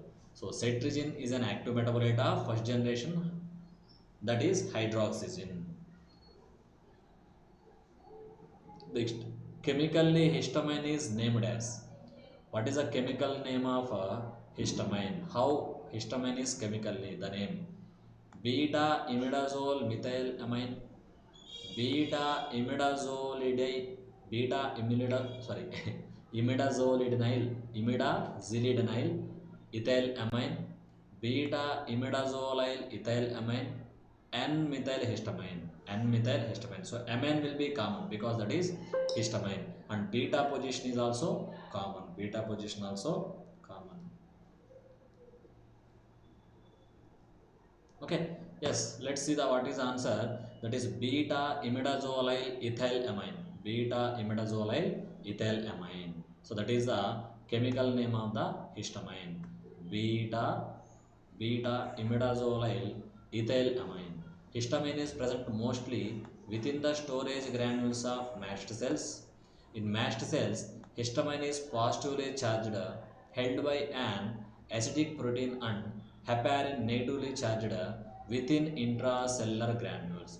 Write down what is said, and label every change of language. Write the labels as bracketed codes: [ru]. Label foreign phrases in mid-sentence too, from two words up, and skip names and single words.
[en] So cetirizine is an active metabolite of first generation, that is hydroxyzine. Next, chemically histamine is named as. What is the chemical name of histamine? How histamine is chemically the name? Beta imidazole methylamine, beta imidazolide, beta imidazol sorry imidazolidinyl, imidazolidinyl ethylamine, beta imidazolyl ethylamine, n-methylhistamine, n-methylhistamine. So amine will be common because that is histamine, and beta position is also common, beta position also common. Okay, yes, let's see the what is the answer. That is beta imidazolyl ethylamine, beta imidazolyl ethylamine. So that is the chemical name of the histamine, beta imidazolyl ethylamine. Histamine is present mostly within the storage granules of mast cells. In mast cells, histamine is positively charged, held by an acidic protein, and heparin negatively charged within intracellular granules.